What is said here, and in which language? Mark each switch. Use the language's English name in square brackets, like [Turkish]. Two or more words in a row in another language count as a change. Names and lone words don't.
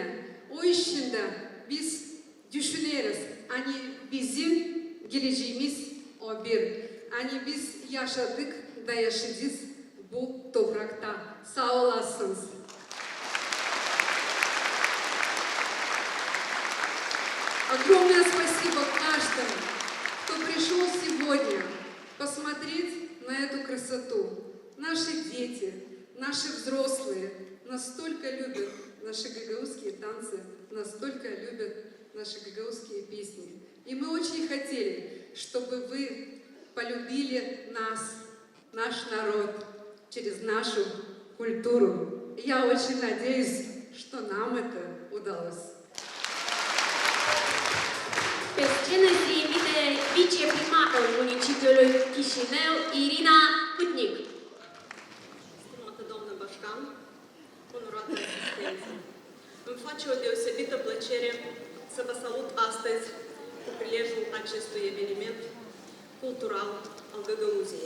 [Gagauz] O için de biz düşünürüz. Hani bizim geleceğimiz o bir. Hani biz yaşadık da yaşayacağız bu toprakta. Sağ olasınız. [Russian] Огромное спасибо каждому, кто пришел сегодня посмотреть на эту красоту. Наши дети, наши взрослые настолько любят наши гагаузские танцы, настолько любят наши гагаузские песни. И мы очень хотели, чтобы вы полюбили нас, наш народ, через нашу культуру. И я очень надеюсь, что нам это удалось. [Romanian] Pe scenă se invite viceprimarul municipiului Chișinău, Irina Putnic. Stimată doamnă Bașcan, onorată asistență, îmi face o deosebită plăcere să vă salut astăzi cu prilejul acestui eveniment cultural al Găgăuziei.